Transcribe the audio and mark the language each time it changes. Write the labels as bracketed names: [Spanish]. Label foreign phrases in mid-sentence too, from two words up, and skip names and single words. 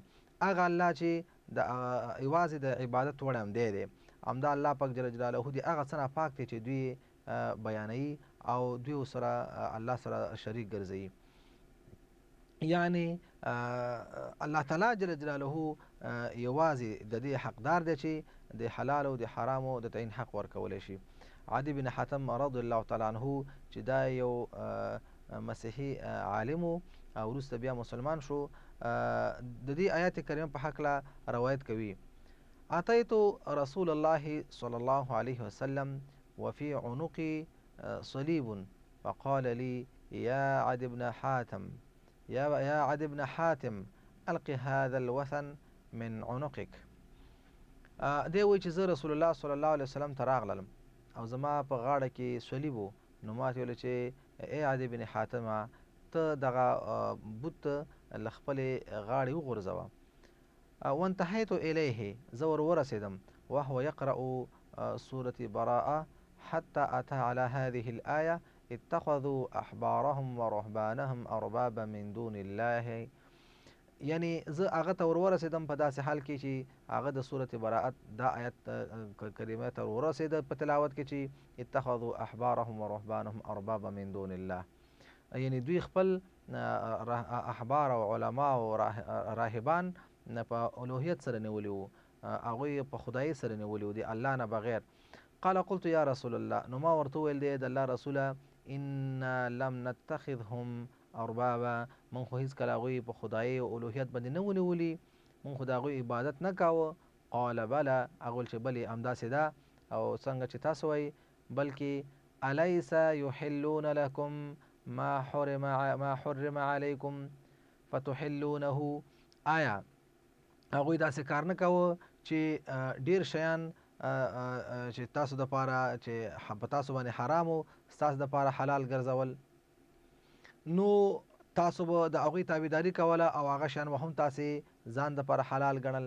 [Pashto] هغه الله چې د یوازې د عبادت وړ همدی دی، همدا الله پاک [Arabic] جل جلاله [Pashto] د هغه څه نه پاک دی چې دوی بیانوي او دوی ورسره الله سره شریک ګرځوي. یعنی الله تعالی [Arabic] جل جلاله [Pashto] یوازې د دې حقدار دی چې د حلال او د حرامو د تعین حق ورکولی شي. [Arabic] عدي بن حاتم رضی الله تعالی عنه [Pashto] چې دا یو مسیحي عالم و او وروسته بیا مسلمان شو، د دې آیات کریمه په هکله روایت کوي: [Arabic] اتیت رسول الله صلی الله علیه وسلم وفي عنقي صلیب فقال لي يا عدي بن حاتم الق هذا الوثن من عنقك. [Pashto] دی وایي چې زه رسول الله [Arabic] صلی الله علیه وسلم [Pashto] ته راغلم او زما په غاړه کې صلیب و، نو ما ته ویل چې ای عدي بن حاتمه ته دغه بت له خپلې غاړې وغورځوه. [Arabic] وانتهیت الیه، [Pashto] زه ور ورسېدم، [Arabic] وهو یقرأ سورة براءة حتى أتى على هذه الآية اتخذوا أحبارهم ورهبانهم أربابا من دون الله. [Pashto] یعنی زه هغه ته ور ورسېدم په داسې حال کې چې هغه د سورة براءت دا آیت کریمه ته ور ورسېده په تلاوت کې چې [Arabic] اتخذوا أحبارهم ورهبانهم أربابا من دون الله، [Pashto] یعنی دوی خپل احبار او علما او راهبان په الوهیت سره نیولي وو، هغوی په خدایي سره نیولي وو د الله نه بغیر. [Arabic] قال قلت یا رسول الله، [Pashto] نو ما ورته وویل دی د الله رسوله [Arabic] انا لم نتخذهم اربابا، [Pashto] من خو هېڅکله هغوی په خدایي او الوهیت باندې نه ونیولي، من خو د هغوی عبادت نه کاوه. [Arabic] قال بله، [Pashto] هغه ویل چې بلې همداسې ده او څنګه چې تاسو وایي، بلکې [Arabic] الیس یحلون لکم ما حرم علیکم فتحلونه، [Pashto] آیا هغوی داسې کار نه کوه چې ډیر شیان چې تاسو دپاره چې په تاسو باندې حرام و ستاسو دپاره حلال ګرځول، نو تاسو به د هغوی تابعداري کوله او هغه شیان به هم تاسې ځان دپاره حلال ګڼل.